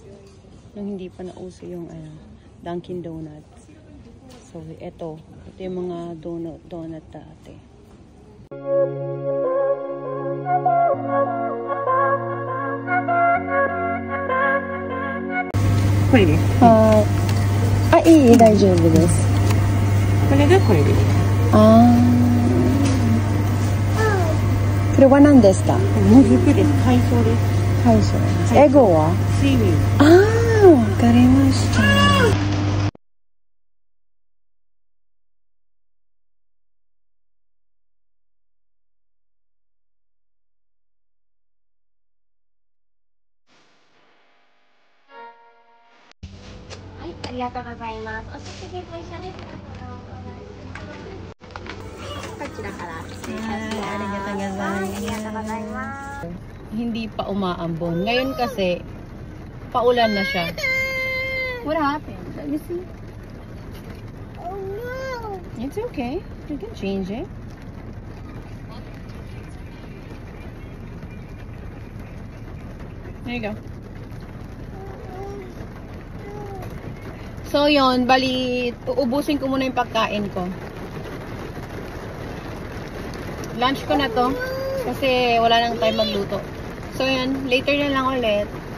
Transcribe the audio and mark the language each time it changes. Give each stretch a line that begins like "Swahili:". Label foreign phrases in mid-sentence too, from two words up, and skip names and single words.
Filipino: Nung hindi pa nauso yung Dunkin Donuts. So, ito yung mga donut dati. Pwede.
Japanese: あ、いい、大丈夫です。これがこれでいい。あー。これは何ですか？もずくです。海藻です。海藻です。英語は？シーウィーあー、わかりました。ありがとうございます。お食事ご一緒です。こちらから失礼いたします。ありがとうございます。
Filipino: Hindi pa umaambon. Ngayon kasi, paulan na siya.
English: What happened? Let me see. Oh no! It's okay. You can change it. There you go.
Filipino: So, yon, bali, uubusin ko muna yung pagkain ko. Lunch ko na to. Kasi wala nang time magluto. So, yun, later na lang ulit.